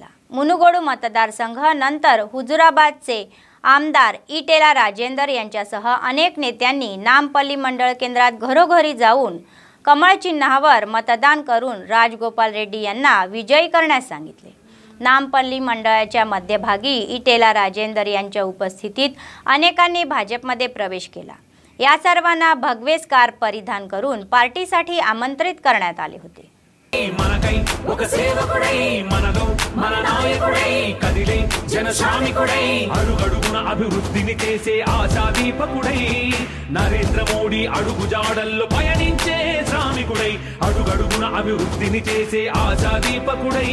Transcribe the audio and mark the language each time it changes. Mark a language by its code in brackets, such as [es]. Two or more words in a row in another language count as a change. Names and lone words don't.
[mr] मुनुगोडू मतदारसंघ नंतर हुजुराबादचे आमदार इटेला राजेंदर यांच्यासह अनेक नेत्यांनी नामपल्ली मंडळ केंद्रात घरोघरी जाऊन कमळ चिन्हावर मतदान करून राजगोपाल रेड्डी यांना विजयी करण्यास सांगितले। नामपल्ली मंडळाच्या मध्यभागी इटेला राजेंदर यांच्या उपस्थितीत अनेकांनी भाजपमध्ये प्रवेश केला। या सर्वांना भगवे स्कार्फ परिधान करून पार्टीसाठी आमंत्रित करण्यात आले होते। [te] మనకై ఒక సేవకుడై మనలో మన నాయకుడై కదిలే జనశ్రామికుడై అడుగడుగున అభివృద్ధిని చేసే ఆశాదీపకుడై నరేంద్ర మోడీ అడుగుజాడల్లో పయనించే శ్రామికుడై అడుగడుగున అభివృద్ధిని చేసే ఆశాదీపకుడై